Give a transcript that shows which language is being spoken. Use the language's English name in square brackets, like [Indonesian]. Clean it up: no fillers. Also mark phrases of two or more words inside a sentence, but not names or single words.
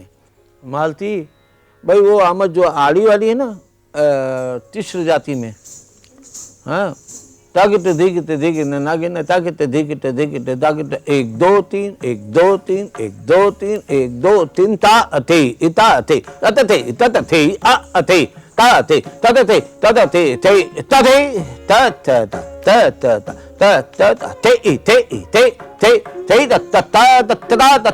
[Hindi] मालती भाई वो आमद जो आड़ी वाली है ना, तिश्र जाति में, हाँ, ताकि देखिए नागे न ताकि देखिए ताकि एक दो तीन एक दो तीन एक दो तीन एक दो तीन ता अथे इता अथे तत थे तत थे अ अथे ता अथे तत थे तत थे थे तथे त त त त त त त थे थे थे थे थे त त ता त ता त